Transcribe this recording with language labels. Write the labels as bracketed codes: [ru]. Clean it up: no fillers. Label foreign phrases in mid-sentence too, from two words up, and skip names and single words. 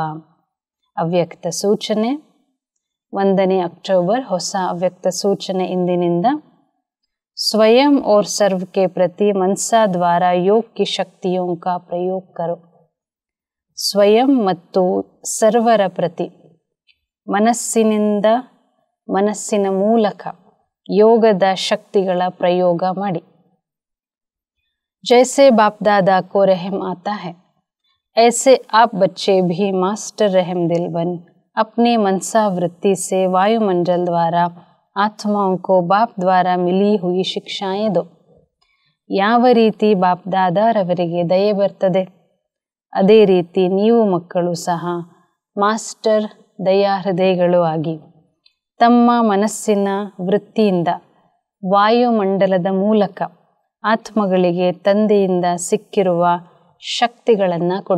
[kn] ಅವ್ಯಕ್ತ ಸೂಚನೆ: 1ನೇ ಅಕ್ಟೋಬರ್ ಹೊಸ ಅವ್ಯಕ್ತ ಸೂಚನೆ ಇಂದಿನಿಂದ. [hi] ಸ್ವಯಂ और सर्व के प्रति मनसा द्वारा योग की शक्तियों का प्रयोग करो. [kn] ಸ್ವಯಂ ಮತ್ತು ಸರ್ವರ ಪ್ರತಿ ಮನಸ್ಸಿನಿಂದ, ಮನಸ್ಸಿನ ಮೂಲಕ ಯೋಗದ ಶಕ್ತಿಗಳ ಪ್ರಯೋಗ ಮಾಡಿ. [hi] जैसे बाप दादा को रहम आता है, ऐसे आप बच्चे भी मास्टर रहम दिल बन अपनी मनसा वृत्ति से वायुमंडल द्वारा आत्माओं को बाप द्वारा मिली हुई ಶಿಕ್ಷಾಯೇ दो. [kn] ಯಾವ ರೀತಿ ಬಾಪ್ ದಾದಾರವರಿಗೆ ದಯೆ ಬರ್ತದೆ, ಅದೇ ರೀತಿ ನೀವು ಮಕ್ಕಳು ಸಹ ಮಾಸ್ಟರ್ ದಯಾ ಹೃದಯಗಳು ಆಗಿ ತಮ್ಮ ಮನಸ್ಸಿನ ವೃತ್ತಿಯಿಂದ ವಾಯುಮಂಡಲದ ಮೂಲಕ ಆತ್ಮಗಳಿಗೆ ತಂದೆಯಿಂದ ಸಿಕ್ಕಿರುವ ಶಕ್ತಿಗಳನ್ನು ಕೊಡಿ.